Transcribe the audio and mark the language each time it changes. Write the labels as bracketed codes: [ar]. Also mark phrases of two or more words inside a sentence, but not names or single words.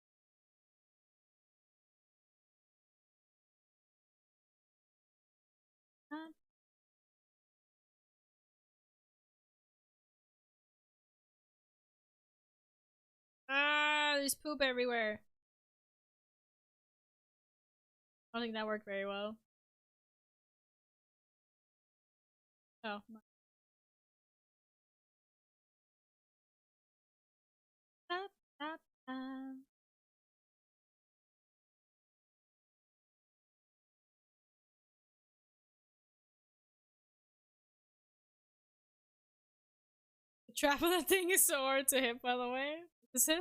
[en] Ah, there's poop everywhere. I don't think that worked very well. Oh. Ba, ba, ba. The trap on that thing is so hard to hit, by the way. Is it?